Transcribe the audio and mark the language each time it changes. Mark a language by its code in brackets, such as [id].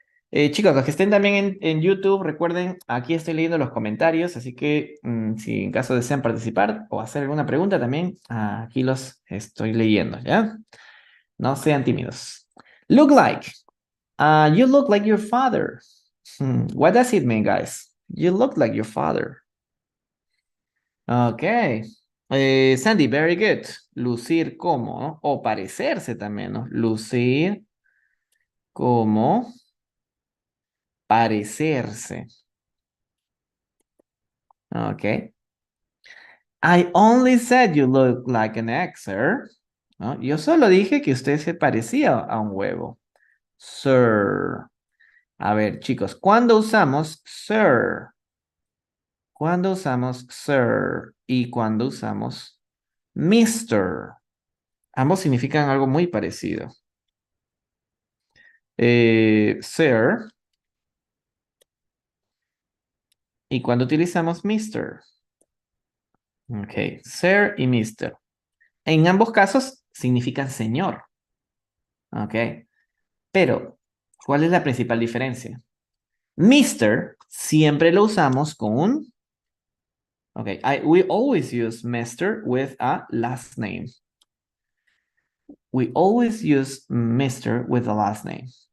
[es] Chicos, los que estén también en YouTube, recuerden, aquí estoy leyendo los comentarios, así que si en caso desean participar o hacer alguna pregunta también, aquí los estoy leyendo, ¿ya? No sean tímidos. [en] Look like. You look like your father. What does it mean, guys? You look like your father. Ok. Sandy, very good. [es] Lucir como, ¿no? O parecerse también, ¿no? Lucir como parecerse. Ok. [en] I only said you look like an egg, sir. [es] ¿No? Yo solo dije que usted se parecía a un huevo. Sir. A ver, chicos, ¿cuándo usamos sir? ¿Cuándo usamos sir? Y cuando usamos mister. Ambos significan algo muy parecido. Sir. Y cuando utilizamos mister. Ok, sir y mister. En ambos casos significan señor. Ok, pero ¿cuál es la principal diferencia? Mister siempre lo usamos con un... [en] Ok, we always use mister with a last name. We always use mister with a last name.